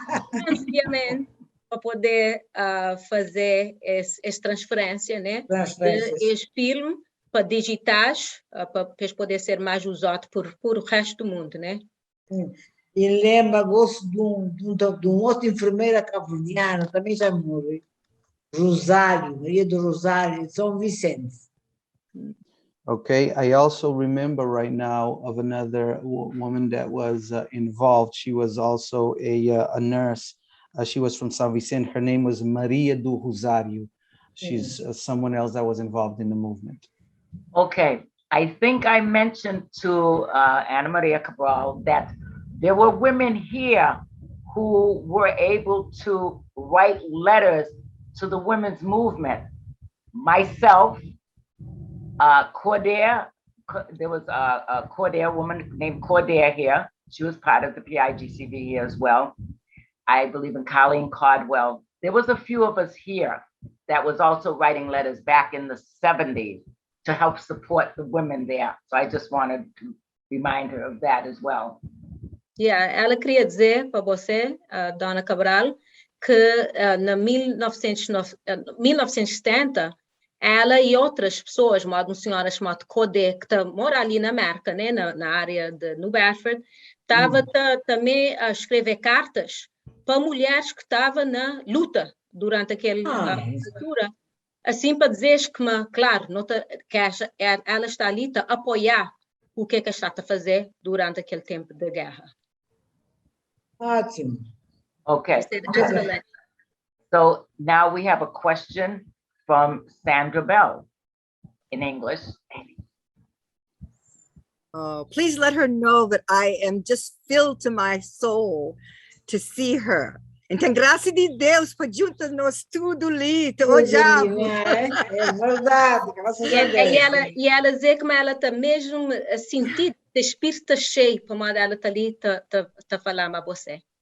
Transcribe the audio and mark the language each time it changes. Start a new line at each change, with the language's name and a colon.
Portuguese: Financiamento, para poder fazer essa transferência, né? Esse filme, para digitais, para poder ser mais usado por o resto do mundo, né? E lembra-se de um outro enfermeira cabo-verdiana, também já morreu. Rosário, Maria do Rosário, de São Vicente.
English: Okay, I also remember right now of another woman that was involved. She was also a nurse. She was from São Vicente. Her name was Maria do Rosário. She's someone else that was involved in the movement. Okay, I think I mentioned to Ana Maria Cabral that there were women here who were able to write letters to the women's movement. Myself, Cordair, there was a Cordair woman named Cordair here. She was part of the PAIGCV here as well. I believe in Colleen Caldwell. There was a few of us here that was also writing letters back in the 70s to help support the women there. So I just wanted to remind her of that as well.
Portuguese: Yeah, ela queria dizer para você, Dona Cabral, que na 1970, ela e outras pessoas, uma senhora chamada Code, que mora ali na América, né, na área de New Bedford, estava também a escrever cartas para mulheres que estavam na luta durante aquela altura, assim para dizer que, claro, que ela está ali a apoiar o que ela está a fazer durante aquele tempo de guerra. Ótimo.
English: Okay. So now we have a question from Sandra Bell in English. Please let her know that I am just filled to my soul to see her.
Portuguese: Então, graças de Deus, para juntas nós tudo ali, te odiamos. É verdade, graças a Deus. E ela dizer que ela está mesmo a sentir o espírito cheio, como ela está ali, está falando a você.